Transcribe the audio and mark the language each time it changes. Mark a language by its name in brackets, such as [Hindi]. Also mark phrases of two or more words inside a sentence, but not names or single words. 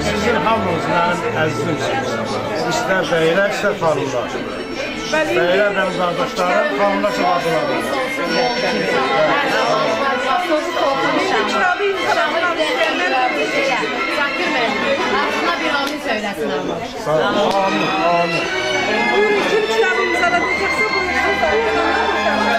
[Azerbaijani] Sizin hamınız mənim əzizimsiniz. İstər bəylər, istər xanımlar. Bəylər mənim qardaşlarım, xanımlar şəhadlarım. Zakir müəllim, [Turkish] aslında bir amin söyləsin ama. [Azerbaijani] Sağ olun, amin. [Turkish] Buyurun, kim kitabımıza da diyecekse buyurun.